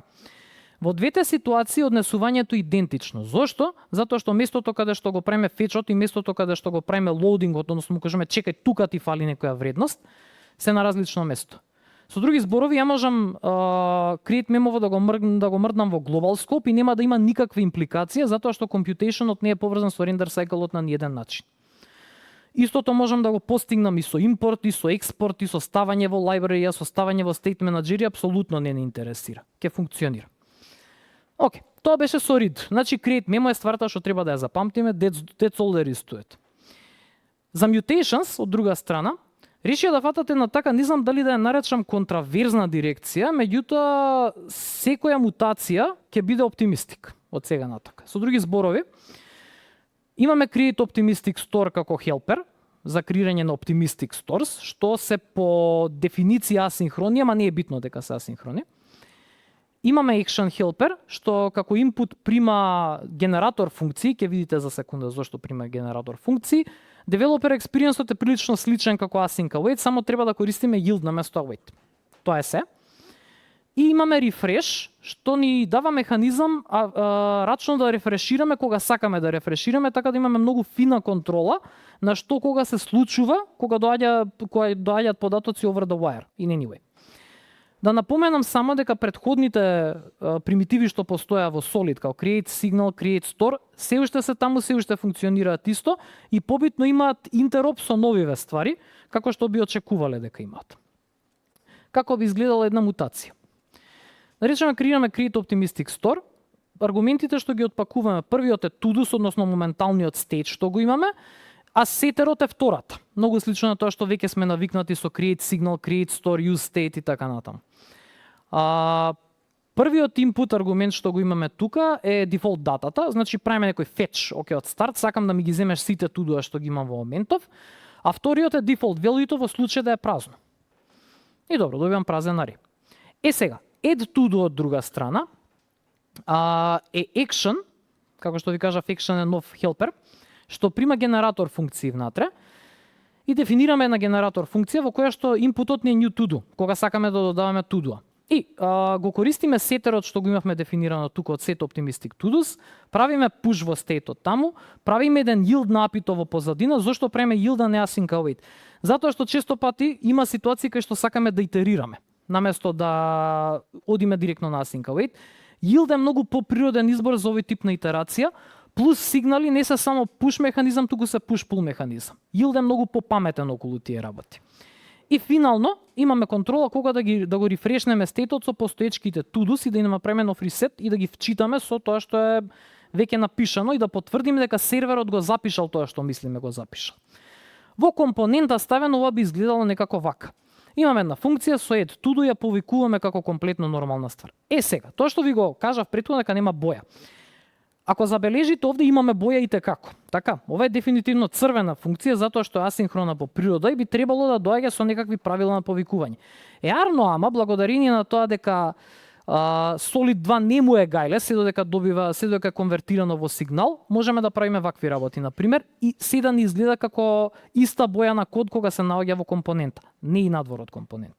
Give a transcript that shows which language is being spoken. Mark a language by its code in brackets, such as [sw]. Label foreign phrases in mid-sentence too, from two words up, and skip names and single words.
[mk] Во двете ситуации однесувањето е идентично. Зошто? Затоа што местото каде што го правиме фетчот и местото каде што го правиме лоудингот, односно му кажеме чекај тука ти фали некоја вредност, се на различно место. Со други зборови, ја можам Create Memo да го мрднам во [en] global scope [mk] и нема да има никаква импликација, затоа што computationот не е поврзан со [en] render cycle- [mk] от на ниеден начин. Истото можам да го постигнам и со импорт, и со експорт, и со ставање во library, со ставање во [en] state manager, [mk] апсолутно не интересира. Ке функционира. Океј, тоа беше со read. Значи Create Memo е стварта што треба да ја запамтиме, [en] that's all there is to it. [mk] За mutations, од друга страна, решија да фатате на така, не знам дали да ја наречам контраверзна дирекција, меѓутоа секоја мутација ќе биде оптимистик од сега натака. Со други зборови, имаме Create Optimistic Store како helper, за креирање на [en] optimistic stores, [mk] што се по дефиниција асинхрони, ама не е битно дека се асинхрони. Имаме [en] action helper, [mk] што како input прима генератор функции, ќе видите за секунда зашто прима генератор функции. [en] Developer experience- [mk] от е прилично сличен како [en] async await, [mk] само треба да користиме yield наместо await. Тоа е се. И имаме refresh, што ни дава механизам рачно да рефрешираме кога сакаме да рефрешираме, така да имаме многу фина контрола на што кога се случува, кога доаѓаат податоци [en] over the wire, in any way. [mk] Да напоменам само дека предходните примитиви што постоја во Solid, као create signal, create store, се уште се таму, се уште функционираат исто и побитно имаат интероп со новиве ствари, како што би очекувале дека имаат. Како би изгледала една мутација? Да речеме, креираме create optimistic store, аргументите што ги отпакуваме, првиот е to-dos, односно моменталниот state што го имаме, а сетерот е втората. Многу слично на тоа што веќе сме навикнати со create signal, create store, use state и така натаму. Првиот input аргумент што го имаме тука е default датата, значи правиме некој fetch, од старт, сакам да ми ги земеш сите to-do што ги имам во моментов, а вториот е [en] default value- [mk] то во случај да е празно. И добро, добивам празен арей. Сега, add to-do од друга страна е action, како што ви кажав, action е нов helper, што прима генератор функции внатре и дефинираме една генератор функција во која што инпутот ни е [en] new to-do, [mk] кога сакаме да додаваме to-do. И го користиме сетерот што го имавме дефинирано тука од set optimistic to-dos, правиме push во стејтот таму, правиме еден yield на API-то во позадина, зошто правиме yield а не [en] async await? [mk] Затоа што често пати има ситуации кај што сакаме да итерираме, наместо да одиме директно на [en] async await. [mk] Yield е многу поприроден избор за овој тип на итерација, плюс сигнали не се само push механизам, туку се push-pull механизам. Yield е многу попаметен околу тие работи. И финално имаме контрола кога да го рефрешнеме стејтот со постоечките to-dos и да им направиме нов ресет и да ги вчитаме со тоа што е веќе напишано и да потврдиме дека серверот го запишал тоа што мислиме го запишал. Во компонента ставено ова би изгледало некако вака. Имаме една функција со add to-do, ја повикуваме како комплетно нормална ствар. Сега, тоа што ви го кажав претходно дека нема боја. Ако забележите, овде имаме боја и текако. Така, ова е дефинитивно црвена функција затоа што е асинхрона по природа и би требало да доаѓа со некакви правила на повикување. Арно, ама благодарение на тоа дека Solid 2 не му е гајле, се додека е конвертирано во сигнал, можеме да правиме вакви работи, на пример, и седа ни изгледа како иста боја на код кога се наоѓа во компонента, не и надвор од компонента.